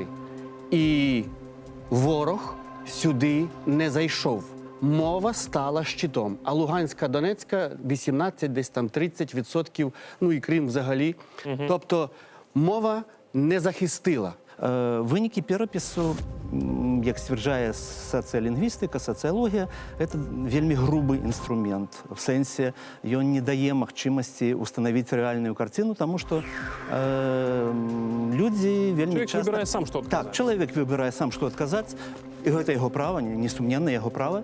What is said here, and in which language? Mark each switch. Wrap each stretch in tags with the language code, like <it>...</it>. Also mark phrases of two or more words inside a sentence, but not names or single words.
<uk>І ворог сюди не зайшов. Мова стала щитом. А Луганська, Донецька 18, десь там 30%, ну і Крим взагалі. Тобто мова не захистила. Виніки перепису,</uk> <be>як сцвярджае сацыялінгвістыка, сацыялогія, это вельмі грубы інструмент. В сэнсе, ён не дае магчымасці установіць рэальную карціну, таму што людзі вельмі Чалавек часта... выбірае сам, што адказаць. Так, чалавек выбірае сам, што адказаць, і гэта яго права, несумненна яго права.</be>